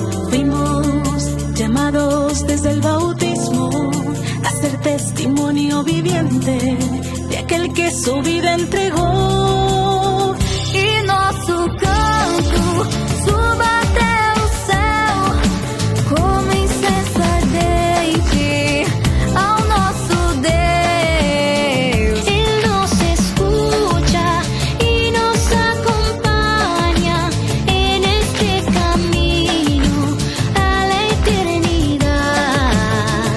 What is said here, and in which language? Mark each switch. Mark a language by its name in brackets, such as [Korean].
[Spanish] Fuimos llamados desde el bautismo a ser testimonio viviente de aquel que su vida entregó. [Portuguese] Y nosso canto suba até o céu como incessantemente ao nosso Deus. [Spanish] Ele nos escucha y nos acompaña en este camino a la eternidad.